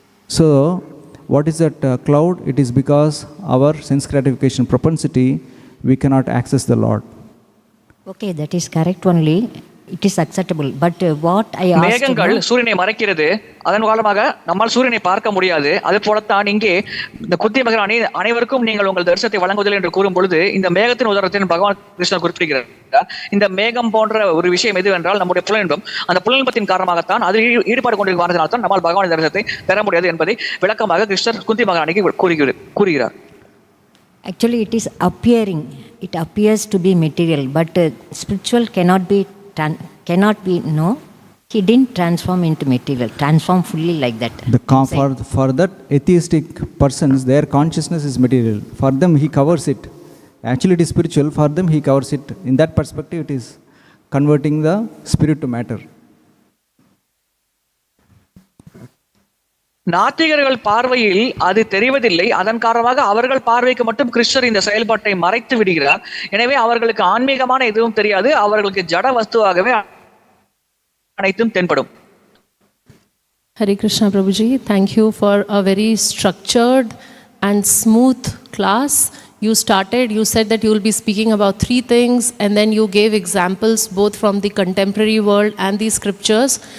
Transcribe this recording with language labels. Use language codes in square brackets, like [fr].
[en] So what is that cloud? It is because our sense gratification propensity, we cannot access the Lord. Okay, that is correct only. It is acceptable. But what I asked, [ta] மேகங்கள் சூரியனை மறைக்கிறது, அதன் காரணமாக நம்மால் சூரியனை பார்க்க முடியாது. அது போலத்தான் இங்கே இந்த குந்தி மகாராணி அனைவருக்கும் நீங்கள் உங்கள் தரிசனத்தை வழங்குவதில்லை என்று கூறும் பொழுது இந்த மேகத்தின் உதாரணத்தை பகவான் கிருஷ்ணர் குறிப்பிடுகிறார். இந்த மேகம் போன்ற ஒரு விஷயம் எதுவென்றால் நம்முடைய புலனின்பம். அந்த புலனின்பத்தின் காரணமாகத்தான் அதில் ஈடுபாடு கொண்டிருக்கிறதுனால தான் நம்மால் பகவான் தரிசனத்தை பெற முடியாது என்பதை விளக்கமாக கிருஷ்ணர் குந்தி மகாராணிக்கு கூறுகிறார். [en] Actually it is appearing. It appears to be material, but spiritual cannot be no. He didn't transform into material, transform fully like that. For that atheistic persons, their consciousness is material. For them he covers it. Actually it is spiritual. For them he covers it. In that perspective it is converting the spirit to matter. [ta] நாத்திகர்கள் பார்வையில் அது தெரிவதில்லை. அதன் காரணமாக அவர்கள் பார்வைக்கு மட்டும் கிருஷ்ணர் இந்த செயல்பாட்டை மறைத்து விடுகிறார். எனவே அவர்களுக்கு ஆன்மீகமான எதுவும் தெரியாது. அவர்களுக்கு ஜட வஸ்துவாகவே அனைத்தும் தென்படும். [en] Hare Krishna Prabhuji, thank you for a very structured and smooth class. You said that you will be speaking about 3 things, and then you gave examples both from the contemporary world and the scriptures.